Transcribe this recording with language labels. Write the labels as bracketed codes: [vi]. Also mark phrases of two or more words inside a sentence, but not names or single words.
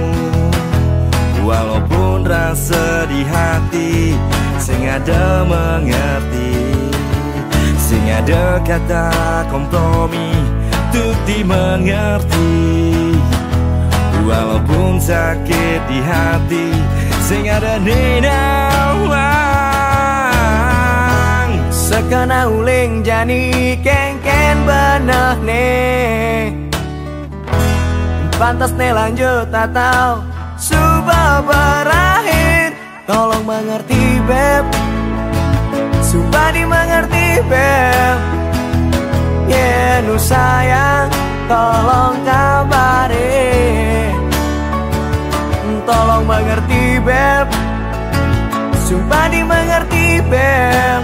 [id] Walaupun rasa di hati sing ada mengerti, sing ada kata kompromi untuk dimengerti. Walaupun sakit di hati [ban] sing ada nenawang. Sekena uling jani kengken benah ne, pantas ne lanjut [id] atau sudah berakhir. Tolong mengerti beb, sumpah dimengerti beb. Yeah, nu sayang, tolong kabari. Tolong mengerti beb, sumpah dimengerti beb.